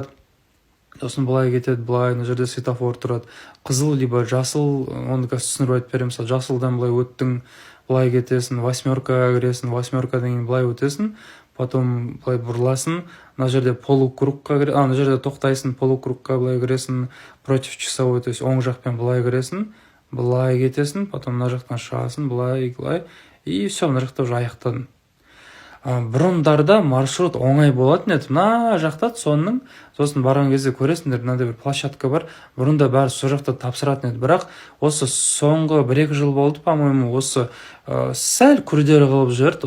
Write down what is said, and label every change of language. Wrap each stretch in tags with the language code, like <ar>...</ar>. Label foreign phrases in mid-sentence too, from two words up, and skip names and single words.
<kk>Сосын былай кетеді, былай, мына жерде светофор тұрады. Қызыл либо жасыл, оны қазір түсіндіріп айтып беремін. Мысалы, жасылдан былай өттің, былай кетесің, восьмеркаға кіресің, восьмеркадан кейін былай өтесің, потом былай бұрыласың, мына жерде полукругқа кіресің, мына жерде тоқтайсың, полукругқа былай кіресің,</kk> <ru>против часовой, то есть</ru> <kk>оң жақпен былай кіресің, былай кетесің, потом мына жақтан шығасың, былай,</kk> <ru>и все,</ru> <kk>мына жақта уже аяқтадың. Бұрындарда маршрут оңай болатын еді. Мына жақта соның, сосын барған кезде көресіңдер, мынандай бір площадка бар. Бұрында бәрі сол жақта тапсыратын еді. Бірақ осы соңғы 1-2 жыл болды, по-моему, осы сәл күрделі қылып жіберді.</kk>